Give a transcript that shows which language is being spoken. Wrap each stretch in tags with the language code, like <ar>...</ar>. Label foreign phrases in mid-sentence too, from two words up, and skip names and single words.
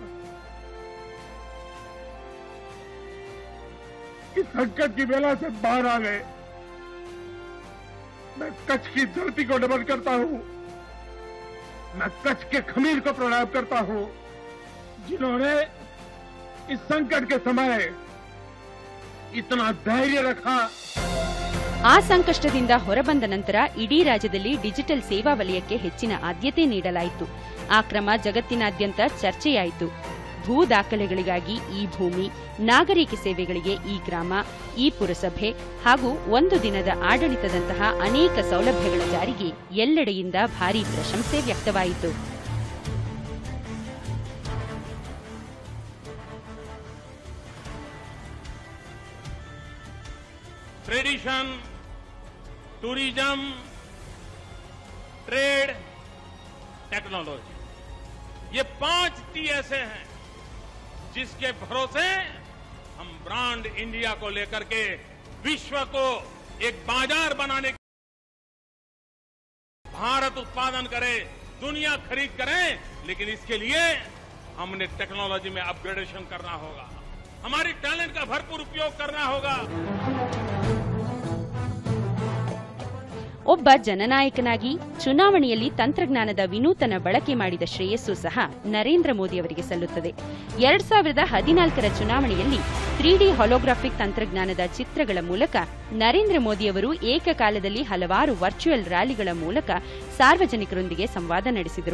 <hi>इस संकट की बेला से बाहर आ गए। मैं कच्छ की धरती को नमन करता हूं, मैं कच्छ के खमीर को प्रणाम करता हूं, जिन्होंने इस संकट के समय इतना धैर्य रखा।</hi> <kn>ಆ ಸಂಕಷ್ಟದಿಂದ ಹೊರಬಂದ ನಂತರ ಇಡೀ ರಾಜ್ಯದಲ್ಲಿ ಡಿಜಿಟಲ್ ಸೇವಾ ವಲಯಕ್ಕೆ ಹೆಚ್ಚಿನ ಆದ್ಯತೆ ನೀಡಲಾಯಿತು. ಆ ಕ್ರಮ ಜಗತ್ತಿನಾದ್ಯಂತ ಚರ್ಚೆಯಾಯಿತು. ಭೂ ದಾಖಲೆಗಳಿಗಾಗಿ ಈ ಭೂಮಿ, ನಾಗರಿಕ ಸೇವೆಗಳಿಗೆ ಈ ಗ್ರಾಮ, ಈ ಪುರಸಭೆ ಹಾಗೂ ಒಂದು ದಿನದ ಆಡಳಿತದಂತಹ ಅನೇಕ ಸೌಲಭ್ಯಗಳ ಜಾರಿಗೆ ಎಲ್ಲೆಡೆಯಿಂದ ಭಾರೀ ಪ್ರಶಂಸೆ ವ್ಯಕ್ತವಾಯಿತು.</kn> <en>tradition, tourism, trade, technology,</en> <hi>ये 5 T ऐसे हैं जिसके भरोसे हम ब्रांड इंडिया को लेकर के विश्व को एक बाजार बनाने, भारत उत्पादन करे, दुनिया खरीद करे, लेकिन इसके लिए हमने टेक्नोलॉजी में अपग्रेडेशन करना होगा, हमारी टैलेंट का भरपूर उपयोग करना होगा.</hi> <kn>ಒಬ್ಬ ಜನನಾಯಕನಾಗಿ ಚುನಾವಣೆಯಲ್ಲಿ ತಂತ್ರಜ್ಞಾನದ ವಿನೂತನ ಬಳಕೆ ಮಾಡಿದ ಶ್ರೇಯಸ್ಸು ಸಹ ನರೇಂದ್ರ ಮೋದಿ ಅವರಿಗೆ ಸಲ್ಲುತ್ತದೆ. 2014ರ ಚುನಾವಣೆಯಲ್ಲಿ 3D ಹಾಲೋಗ್ರಾಫಿಕ್ ತಂತ್ರಜ್ಞಾನದ ಚಿತ್ರಗಳ ಮೂಲಕ ನರೇಂದ್ರ ಮೋದಿ ಅವರು ಏಕಕಾಲದಲ್ಲಿ ಹಲವಾರು</kn> <en>virtual rallies</en> <kn>ಮೂಲಕ ಸಾರ್ವಜನಿಕರೊಂದಿಗೆ ಸಂವಾದ ನಡೆಸಿದರು.</kn>